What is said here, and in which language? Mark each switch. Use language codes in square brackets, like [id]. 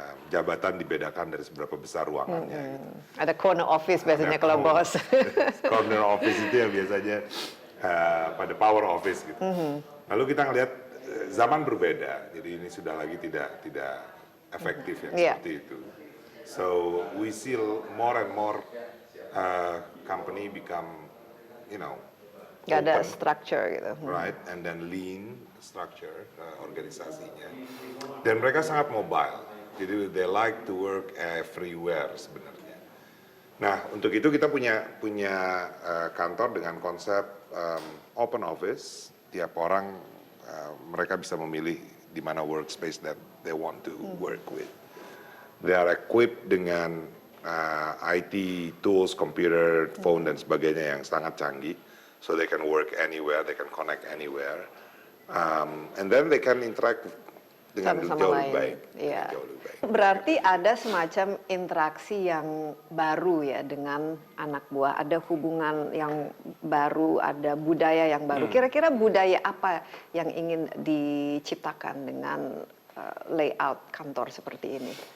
[id] Jabatan dibedakan dari seberapa besar ruangannya. Gitu. Ada corner office biasanya kalau bos. Corner office itu yang biasanya pada power office gitu. Lalu kita ngelihat zaman berbeda, jadi ini sudah lagi tidak efektif yang seperti itu. [en] So we see more and more company become, [id] Nggak ada [en] open, structure gitu. right, and then lean structure organisasinya. [id] Dan mereka sangat mobile, jadi [en] they like to work everywhere [id] sebenarnya. Nah, untuk itu kita punya kantor dengan konsep open office. Tiap orang mereka bisa memilih di mana workspace [en] that they want to work with. They are equipped dengan IT tools, computer, phone, [id] dan sebagainya yang sangat canggih. [en] So they can work anywhere, they can connect anywhere. And then they can interact [id] dengan jauh lebih baik. Iya. Jauh lebih baik. Berarti ada semacam interaksi yang baru ya dengan anak buah. Ada hubungan yang baru, ada budaya yang baru. Kira-kira budaya apa yang ingin diciptakan dengan layout kantor seperti ini?